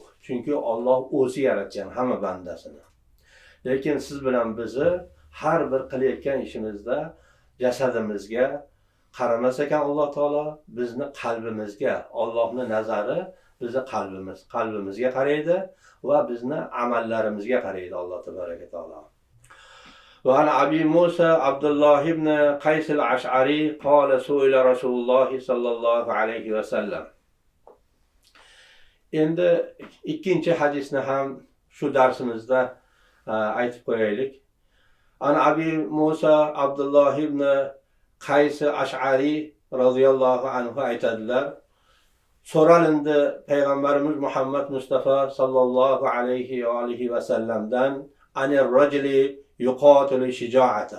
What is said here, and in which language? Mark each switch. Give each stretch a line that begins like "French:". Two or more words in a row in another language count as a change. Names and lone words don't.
Uzbek: Chunki Alloh o'zi yaratgan hamma bandasini. Lekin siz bilan bizni har bir qilayotgan ishimizda jasadimizga qaramas ekan Alloh taolo, bizni qalbimizga, Allohning nazari bizni qalbimizga qaraydi va bizni amallarimizga qaraydi
Arabic: الله تبارك تعالى. وعن أبي موسى عبد الله بن قيس الأشعري قال سئل رسول الله صلى الله عليه وسلم.
Uzbek: Endi ikkinchi hadisni ham shu darsimizda aytib qo'yaylik.
Arabic: عن أبي موسى عبد الله بن قيس الأشعري رضي الله عنه
Uzbek: aytadilar, so'ralindi payg'ambarimiz Muhammad Mustafa
Arabic: صلى الله عليه وآله وسلم عن الرجل يقاتل شجاعة.